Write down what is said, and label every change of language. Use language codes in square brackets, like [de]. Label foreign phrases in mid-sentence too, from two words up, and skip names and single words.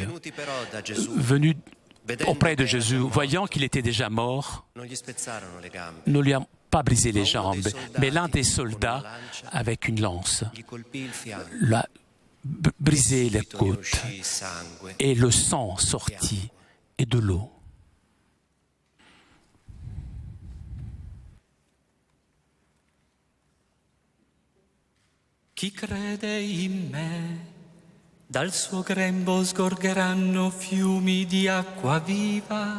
[fr] Venus auprès de Jésus, voyant qu'il était déjà mort, ne lui ont pas brisé les jambes, mais l'un des soldats, avec une lance, l'a brisé les côtes et le sang sortit et de l'eau. [it] Chi crede in me, dal suo grembo sgorgeranno fiumi di acqua viva.